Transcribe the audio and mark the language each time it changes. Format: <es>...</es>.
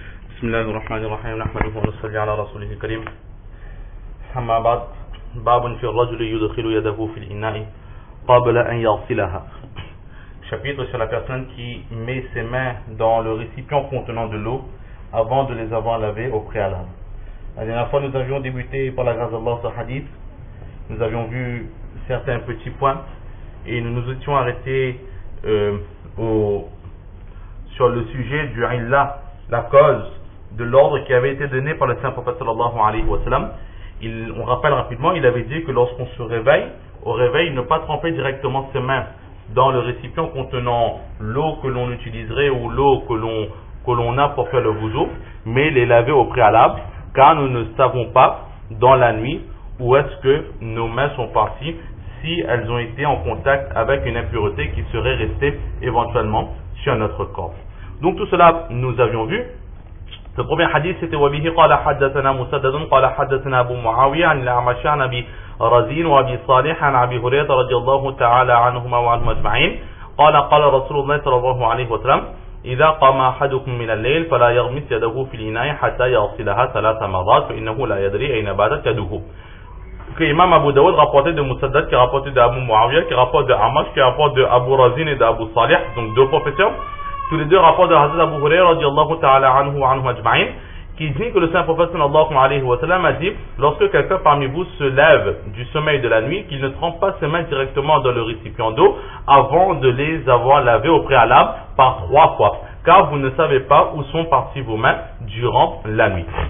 <ar>بسم الله الرحمن الرحيم نحمده ونصلي على رسوله الكريم أما بعد باب في الرجل يدخل يده في الإناء قبل أن يغسلها.</ar> <fr>Chapitre sur la personne qui met ses mains dans le récipient contenant de l'eau avant de les avoir lavés au préalable. La dernière fois nous avions débuté par la grâce d'Allah ce hadith. Nous avions vu certains petits points et nous nous étions arrêtés sur le sujet du illah, la cause de l'ordre qui avait été donné par le saint prophète sallallahu alayhi wa sallam. On rappelle rapidement, il avait dit que lorsqu'on se réveille, au réveil, ne pas tremper directement ses mains dans le récipient contenant l'eau que l'on utiliserait ou l'eau que l'on a pour faire le wudu, mais les laver au préalable, car nous ne savons pas dans la nuit où est-ce que nos mains sont parties, si elles ont été en contact avec une impureté qui serait restée éventuellement sur notre corps. Donc tout cela nous avions vu. Le premier hadith c'était</fr> <ar>وبه قال حدثنا مسدد قال حدثنا أبو معاوية عن الأعمش عن أبي رزين وأبي صالح عن أبي هريرة رضي الله تعالى عنهما وعنهم أجمعين قال قال رسول الله صلى الله عليه وسلم إذا قام أحدكم من الليل فلا يغمس يده في الإناء حتى يغسلها 3 مرات فإنه لا يدري أين باتت يده.</ar> <fr>Que Imam Abu Dawud rapportait de Musaddad, qui rapportait de Abu Muawiyah, qui rapporte de Amash, qui rapporte de Abu Razin et d'Abu Salih, donc 2 professeurs. Tous les 2 rapportent de Hazrat Abu Hurairah radiyallahu ta'ala anhu wa anhu ajma'in, qui dit que le saint prophète sallallahu alayhi wa sallam a dit, lorsque quelqu'un parmi vous se lève du sommeil de la nuit, qu'il ne trempe pas ses mains directement dans le récipient d'eau avant de les avoir lavées au préalable par 3 fois, car vous ne savez pas où sont parties vos mains durant la nuit.</fr>